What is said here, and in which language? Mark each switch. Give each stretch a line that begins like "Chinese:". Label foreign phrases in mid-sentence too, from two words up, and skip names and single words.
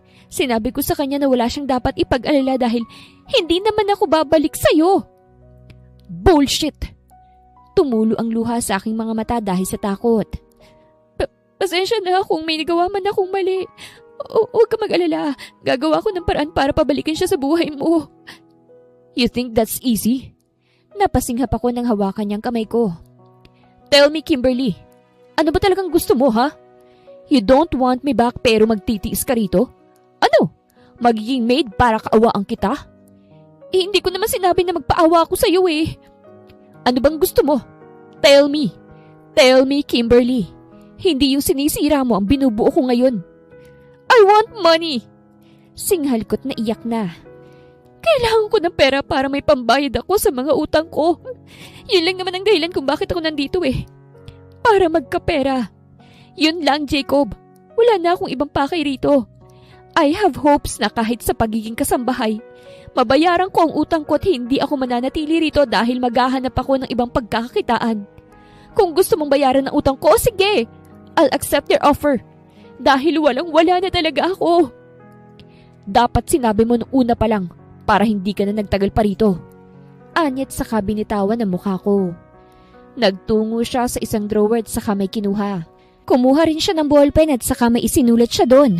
Filipino: Sinabi ko sa kanya na wala siyang dapat ipag-alala dahil hindi naman ako babalik sa'yo.
English: Bullshit!
Filipino: Tumulo ang luha sa aking mga mata dahil sa takot. Pasensya na kung may nagawa man akong mali. Huwag ka mag-alala. Gagawa ko ng paraan para pabalikin siya sa buhay mo.
English: You think that's easy?
Filipino: Napasinghap ako nang hawakan niyang kamay ko.
English: Tell me, Kimberly.
Filipino: Ano ba talagang gusto mo, ha?
English: You don't want me back
Filipino: pero magtitiis ka rito? Ano? Magiging maid para kaawaan kita? Hindi ko naman sinabi na magpaawa ako sa'yo eh. Ano bang gusto mo?
English: Tell me. Tell me, Kimberly.
Filipino: Hindi yung sinisira mo ang binubuo ko ngayon.
English: I want money!
Filipino: Singhal ko't naiyak na. Kailangan ko ng pera para may pambayad ako sa mga utang ko. Yun lang naman ang dahilan kung bakit ako nandito eh. Para magkapera. Yun lang, Jacob. Wala na akong ibang pakay rito.
English: I have hopes
Filipino: na kahit sa pagiging kasambahay, mabayaran ko ang utang ko at hindi ako mananatili rito dahil maghahanap ako ng ibang pagkakakitaan. Kung gusto mong bayaran ng utang ko, sige!
English: I'll accept your offer.
Filipino: Dahil walang-wala na talaga ako. Dapat sinabi mo nung una pa lang para hindi ka na nagtagal pa rito. Anyat sa binitawan ng mukha ko. Nagtungo siya sa isang drawer at saka may kinuha. Kumuha rin siya ng ballpen at saka may isinulat siya doon.